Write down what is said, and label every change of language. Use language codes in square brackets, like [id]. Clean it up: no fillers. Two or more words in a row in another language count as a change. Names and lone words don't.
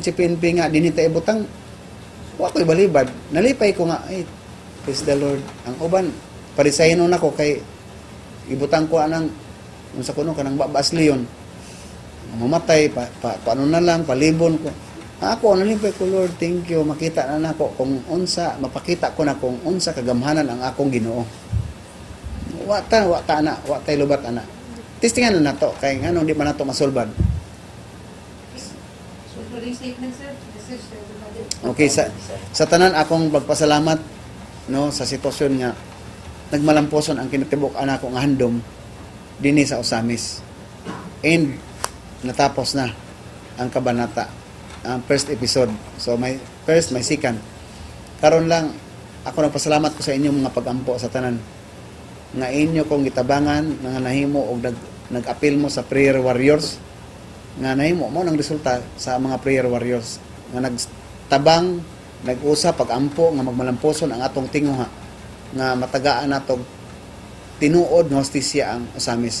[ceb] si PNP nga dinita ibutang wa ko'y balibad, nalipay ko nga, ay [en] praise the Lord, [ceb] ang uban parisayno nako kay ibutang ko anang unsa kuno kanang babas leon mamatay paano na lang palibon ko ako nalipay ko, [en] Lord, thank you, [ceb] makita na nako kung unsa, mapakita ko na kung unsa kagamhanan ang akong Ginoo. Wa tay lubat ana. Testingan na nato kay ngano di man nato masulbad. [en] So, closing statement, sir. Message to everybody. [ceb] Okay, sa tanan akong pagpasalamat no sa sitwasyon nga nagmalamposon ang kinatibok ana ko nga handom dinhi sa Osamis. And natapos na ang kabanata, ang [en] first episode. [ceb] So may first, may second. Karon lang ako nagpasalamat ko sa inyong mga pagampo sa tanan nga inyo kong gitabangan nga nahimo og nag-appeal mo sa [en] prayer warriors [ceb] nga nahimo mo nang resulta sa mga [en] prayer warriors [ceb] nga nagtabang, nag-usap pagampo nga magmalamposon ang atong tinguha nga matagaan natong tinuod nga hostisya ang Osamis.